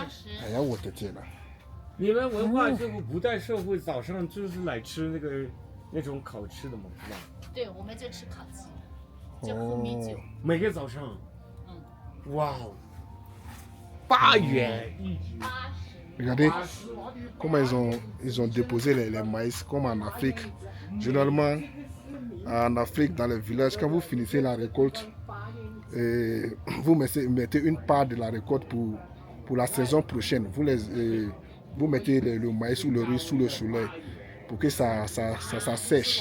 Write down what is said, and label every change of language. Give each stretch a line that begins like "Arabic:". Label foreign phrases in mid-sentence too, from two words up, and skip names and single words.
Chinese: 哎呀，我的天哪！你们文化这个古代社会早上就是来吃那种烤吃的嘛，是吧？对，我们就吃烤鸡，就喝米酒。每个早上。哇哦，8元1局。
French: Regardez comment ils ont déposé les maïs comme en Afrique. Généralement, en Afrique, dans les villages, quand vous finissez la récolte, vous mettez une part de la récolte pour pour la saison prochaine, vous mettez le maïs ou le riz sous le soleil pour que ça sèche.